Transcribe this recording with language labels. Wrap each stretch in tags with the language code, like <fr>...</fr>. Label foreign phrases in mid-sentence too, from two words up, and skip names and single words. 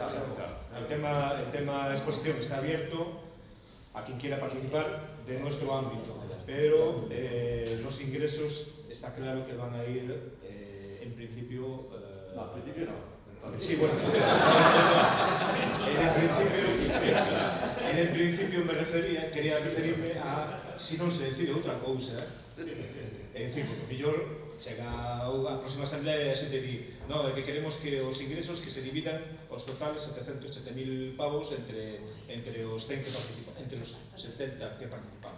<es>El tema de exposición está abierto a quien quiera participar de nuestro ámbito, pero los ingresos está claro que van a ir en principio... No, al principio no. Sí, bueno, en principio quería referirme a si</es> <gl>non se decide outra cousa, é dicir, porque mellor chega a próxima asamblea e a xente di no, é que queremos que os ingresos que se dividan os totales 707.000 pavos entre os 100 que participan, entre os 70 que participamos.</gl>